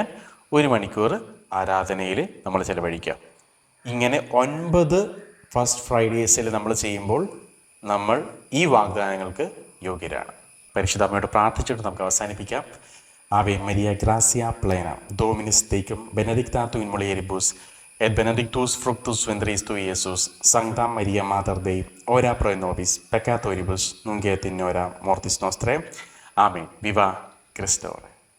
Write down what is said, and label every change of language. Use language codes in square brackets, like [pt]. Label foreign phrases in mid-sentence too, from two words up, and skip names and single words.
[ml] 1 മണിക്കൂർ ആരാധനയിൽ നമ്മൾ ചെലവഴിക്കുക. ഇങ്ങനെ 9 [en] First Fridays [ml] നമ്മൾ ചെയ്യുമ്പോൾ നമ്മൾ ഈ വാഗ്ദാനങ്ങൾക്ക് യോഗ്യരാണ്. പരിശുദ്ധ അമ്മയോട് പ്രാർത്ഥിച്ചിട്ട് നമുക്ക് അവസാനിപ്പിക്കാം. [la] Ave Maria gratia plena Dominus tecum benedicta in mulieribus et benedictus fructus ventris tui, Iesus. Sancta Maria Mater Dei, ora pro nobis peccatoribus, nunc et in hora mortis nostrae. Amen. Viva Christe.